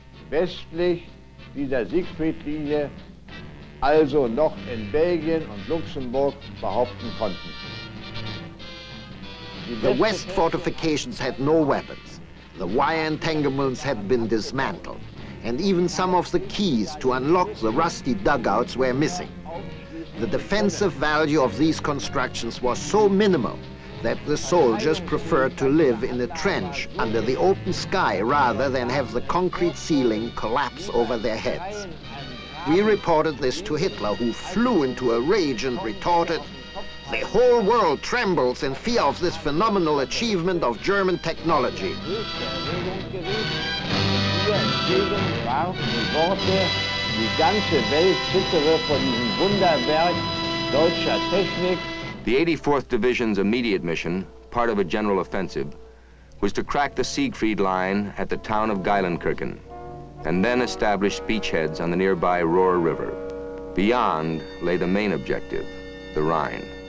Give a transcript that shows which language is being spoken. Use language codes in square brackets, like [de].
[de] Westlich dieser Siegfriedlinie, also noch in Belgien und Luxemburg behaupten konnten. [en] The West fortifications had no weapons. The wire entanglements had been dismantled, and even some of the keys to unlock the rusty dugouts were missing. The defensive value of these constructions was so minimal that the soldiers preferred to live in a trench under the open sky rather than have the concrete ceiling collapse over their heads. We reported this to Hitler, who flew into a rage and retorted, "The whole world trembles in fear of this phenomenal achievement of German technology." [de] Die ganze Welt zittere vor diesem Wunderwerk deutscher Technik. [en] The 84th Division's immediate mission, part of a general offensive, was to crack the Siegfried Line at the town of Geilenkirchen, and then establish beachheads on the nearby Rohr River. Beyond lay the main objective, the Rhine.